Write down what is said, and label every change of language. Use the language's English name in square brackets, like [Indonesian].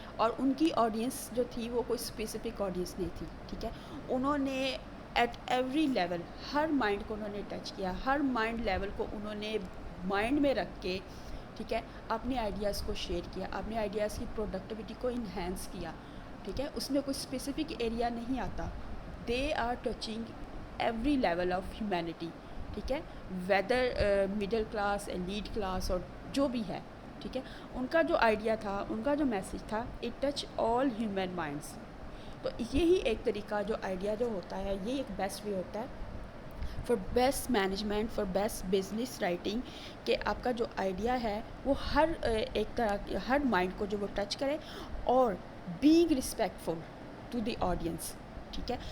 [Urdu] اور ان کی آڈینس جو تھی وہ کوئی اسپیسیفک آڈینس نہیں تھی. ٹھیک ہے. انہوں نے [English] at every level [Urdu] her mind کو انہوں نے ٹچ کیا. ہر مائنڈ لیول کو انہوں نے مائنڈ میں رکھ کے ٹھیک ہے اپنے آئیڈیاز کو شیئر کیا، اپنے آئیڈیاز کی پروڈکٹیوٹی کو انہینس کیا. ٹھیک ہے. اس میں کوئی اسپیسیفک ایریا نہیں آتا. [English] They are touching every level of humanity. [Urdu] ٹھیک ہے. [English] whether middle class elite class [Urdu] اور جو بھی ہے. ٹھیک ہے. ان کا جو آئیڈیا تھا، ان کا جو میسیج تھا [English] It touch all human minds. [Urdu] تو یہی ایک طریقہ جو آئیڈیا جو ہوتا ہے یہ ایک بیسٹ وے ہوتا ہے [English] for best management, for best business writing [Urdu] کہ آپ کا جو آئیڈیا ہے وہ ہر ایک طرح ہر مائنڈ کو جو وہ ٹچ کرے اور [English] Being respectful to the audience. [Urdu] ٹھیک ہے.